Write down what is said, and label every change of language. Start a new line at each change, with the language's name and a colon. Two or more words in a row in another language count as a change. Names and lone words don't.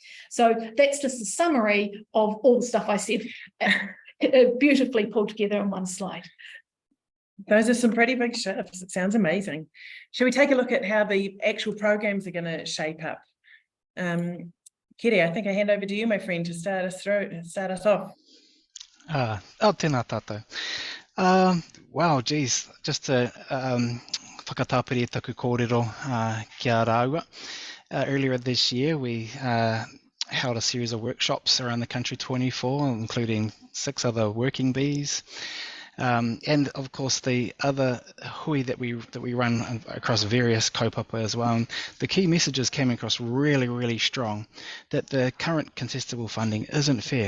English: So that's just a summary of all the stuff I said beautifully pulled together in one slide. Those are some pretty big shifts. It sounds amazing. Shall we take a look at how the actual programs are going to shape up? Kiri, I think I hand over to you, my friend, to start us off.
Māori: Tēnā tātou.
English: Wow, geez, just to
Māori: whakatapere taku kōrero kia rāua.
English: Earlier this year, we held a series of workshops around the country, 24, including 6 other working bees. And of course the other hui that we run across various kaupapa as well. And the key messages came across really strong, that the current contestable funding isn't fair.